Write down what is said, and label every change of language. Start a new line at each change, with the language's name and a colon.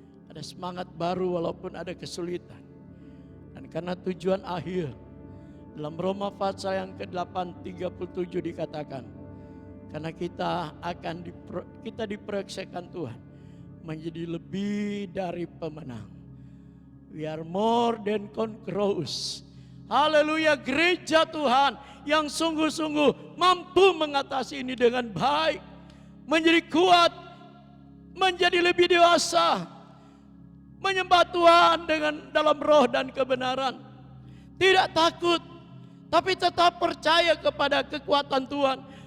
Indonesian: Ada semangat baru walaupun ada kesulitan. Dan karena tujuan akhir, dalam Roma pasal yang ke-8 37 dikatakan, karena kita diproyeksikan Tuhan menjadi lebih dari pemenang.
English: We are more than conquerors.
Indonesian: Haleluya, gereja Tuhan yang sungguh-sungguh mampu mengatasi ini dengan baik, menjadi kuat, menjadi lebih dewasa, menyembah Tuhan dalam roh dan kebenaran. Tidak takut, tapi tetap percaya kepada kekuatan Tuhan.